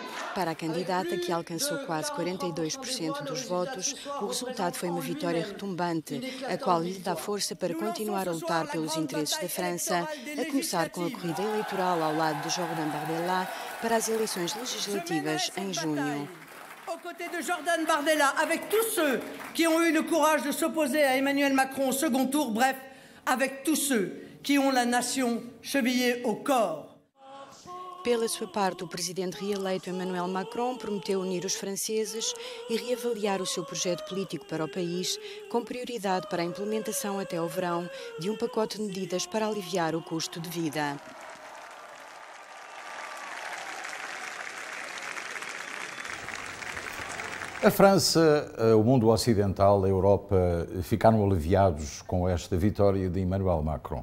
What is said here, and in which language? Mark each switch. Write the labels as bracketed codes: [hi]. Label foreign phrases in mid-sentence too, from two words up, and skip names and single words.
[pt] Para a candidata, que alcançou quase 42% dos votos, o resultado foi uma vitória retumbante, a qual lhe dá força para continuar a lutar pelos interesses da França, a começar com a corrida eleitoral ao lado de Jordan Bardella para as eleições legislativas em junho. [fr] Aux côtés de Jordan Bardella, avec tous ceux qui ont eu le courage de s'opposer à Emmanuel Macron au second tour, bref, avec tous ceux qui ont la nation chevillée au corps. [pt] Pela sua parte, o presidente reeleito Emmanuel Macron prometeu unir os franceses e reavaliar o seu projeto político para o país, com prioridade para a implementação até ao verão de um pacote de medidas para aliviar o custo de vida. A França, o mundo ocidental, a Europa ficaram aliviados com esta vitória de Emmanuel Macron.